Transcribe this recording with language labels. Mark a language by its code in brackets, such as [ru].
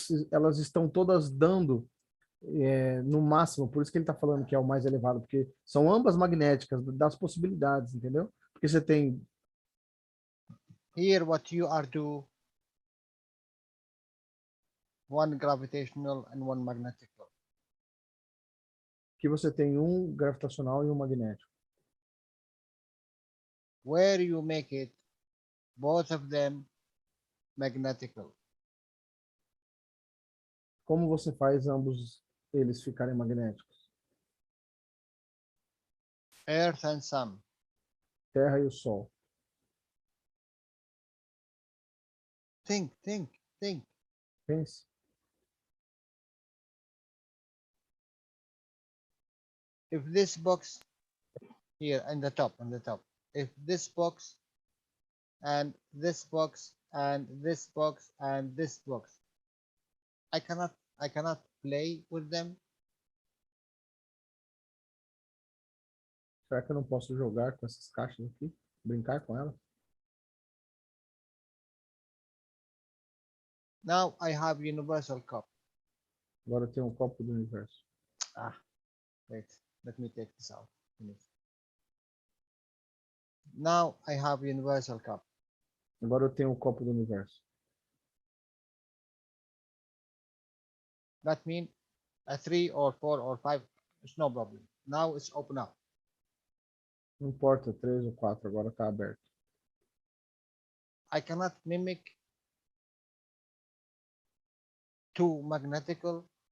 [pt] Elas estão todas dando no máximo, por isso que ele está falando que é o mais elevado, porque são ambas magnéticas, das possibilidades, entendeu? Porque você tem... [en] Here what you are do, 1 gravitational and 1 magnetical. [pt] Que você tem um gravitacional e um magnético. [en] Where you make it, both of them magnetical. [pt] Como você faz ambos eles ficarem magnéticos? [en] Earth and Sun. [pt] Terra e o Sol. [en] Think. [pt] Pense. [en] If this box here on the top, if this box and this box and this box and this box, I cannot play with them. [pt] Será que eu não posso jogar com essas caixas aqui? Brincar com elas? [en] Now I have universal cup. [pt] Agora eu tenho um copo do universo. [en] Wait, let me take this out. Now I have universal cup. [pt] Agora eu tenho um copo do universo. [en] That means a 3 or 4 or 5, it's no problem. Now it's open up. [pt] Não importa, 3 ou 4, agora está aberto. [en] I cannot mimic two magnetical